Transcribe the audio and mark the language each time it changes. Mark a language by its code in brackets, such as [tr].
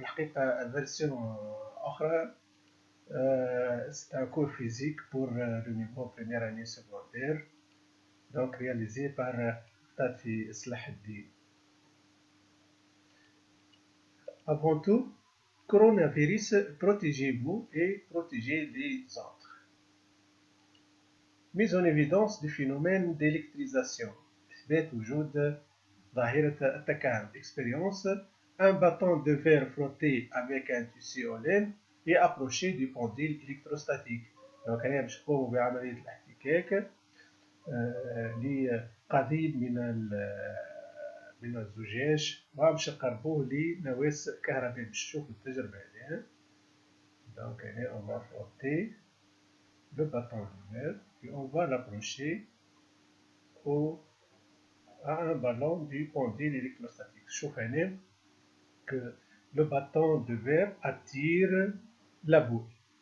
[ar] الحقيقة الفيرسيون أخرى [fr] c'est un cours physique pour le niveau première année secondaire, donc réalisé par Tafi Slaheddin. Avant tout, coronavirus, protégez-vous et protégez les autres. Mise en évidence du phénomène d'électrisation. [ar] إثبات وجود ظاهرة التكهرب. [fr] Expérience. Un bâton de verre frotté avec un tissu en laine et approché du pendule électrostatique. [ar] Donc هنا باش نقوموا بعملية الاحتكاك لقضيب من الزجاج وباش نقربوه لنواة كهربائية. باش نشوفوا التجربة هذه. [fr] Donc هنا on va frotter le bâton de verre et on va l'approcher à un ballon du pendule électrostatique. [ar] شوف هنا [fr] que le bâton de verre attire la boule.